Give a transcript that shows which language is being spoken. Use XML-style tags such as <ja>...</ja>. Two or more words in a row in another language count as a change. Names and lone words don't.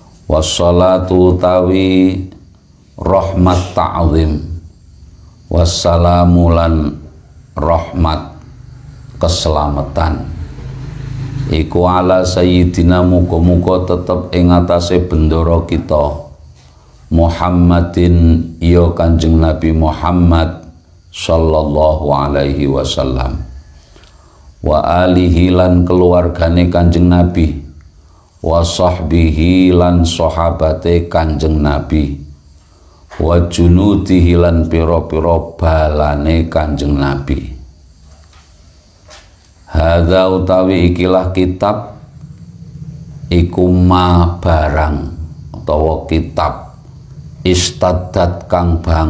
<jv>Wassalatu tawi rahmat ta'zim, wassalamu lan rahmat keselamatan iku</jv> <ar>ala sayyidina</ar> <jv>muga-muga tetep ing atase bendoro kita Muhammadin ya Kanjeng Nabi Muhammad</jv> <ar>sallallahu alaihi wasallam, wa alihi</ar> <jv>lan keluargane Kanjeng Nabi,</jv> <ar>wa sahbihi</ar> <jv>lan sahabate Kanjeng Nabi,</jv> <ar>wa junudihi</ar> <jv>lan pira-pira balane Kanjeng Nabi. Hadza utawi ikilah kitab iku ma barang utawa kitab istaddat kang</jv>